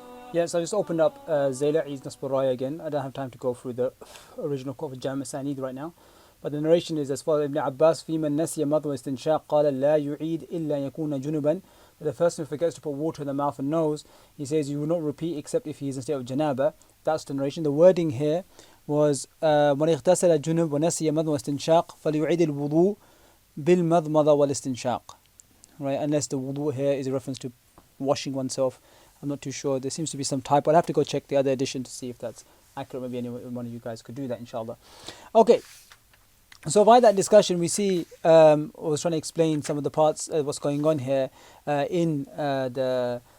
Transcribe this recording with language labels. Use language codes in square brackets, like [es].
[en] Yes, I just opened up Zayla'i's Nasb al-Raya again. I don't have time to go through the original quote of Jami' Sanid right now. But the narration is as follows: [ar] Ibn Abbas, في من نسي مضغ استنشاق قال لا يعيد إلا يكون جنبا. [en] The person who forgets to put water in the mouth and nose, he says, you will not repeat except if he is in state of janaba. That's the narration. The wording here was [ar] من اغتسل جنب ونسي مضغ استنشاق فليعيد الوضوء بالمضمضة والاستنشاق. [en] Right, unless the wudu here is a reference to washing oneself. I'm not too sure. There seems to be some typo. I'll have to go check the other edition to see if that's accurate. Maybe one of you guys could do that, inshallah. Okay. So by that discussion, we see, I was trying to explain some of the parts, what's going on here in the